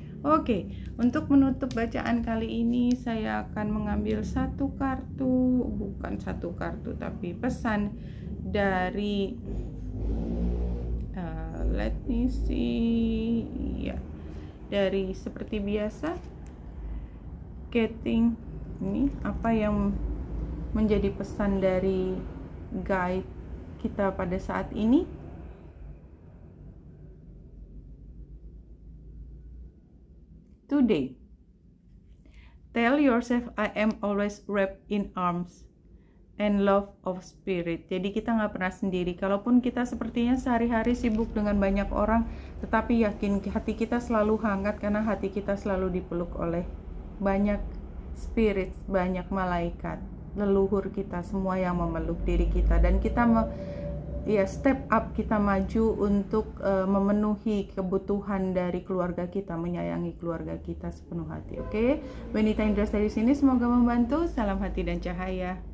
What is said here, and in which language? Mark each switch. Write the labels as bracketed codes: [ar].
[id] Oke, untuk menutup bacaan kali ini saya akan mengambil satu kartu, bukan satu kartu tapi pesan dari [en] let me see [id] ya, dari seperti biasa getting, ini apa yang menjadi pesan dari guide kita pada saat ini. [en] Today, tell yourself I am always wrapped in arms and love of spirit. [id] Jadi kita nggak pernah sendiri. Kalaupun kita sepertinya sehari-hari sibuk dengan banyak orang, tetapi yakin hati kita selalu hangat, karena hati kita selalu dipeluk oleh banyak spirit, banyak malaikat, leluhur kita semua yang memeluk diri kita. Dan kita step up, kita maju untuk memenuhi kebutuhan dari keluarga kita, menyayangi keluarga kita sepenuh hati. Oke, Benita Indra dari sini, semoga membantu. Salam hati dan cahaya.